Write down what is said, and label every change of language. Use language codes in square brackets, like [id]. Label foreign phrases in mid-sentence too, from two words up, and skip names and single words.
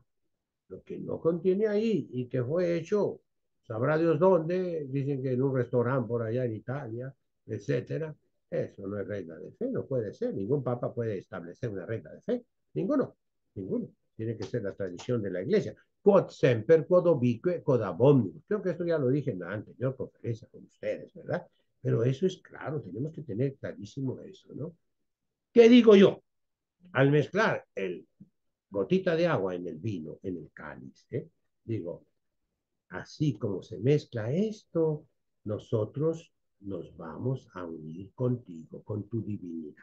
[es] Lo que no contiene ahí y que fue hecho, sabrá Dios dónde, dicen que en un restaurante por allá en Italia, etcétera. Eso no es regla de fe, no puede ser. Ningún papa puede establecer una regla de fe. Ninguno, ninguno. Tiene que ser la tradición de la iglesia. [la] Quod semper, quod ubique, quod ab omnibus. [es] Creo que esto ya lo dije en la anterior conferencia con ustedes, ¿verdad? Pero eso es claro, tenemos que tener clarísimo eso, ¿no? ¿Qué digo yo? Al mezclar el gotita de agua en el vino, en el cáliz, digo, así como se mezcla esto, nosotros nos vamos a unir contigo, con tu divinidad.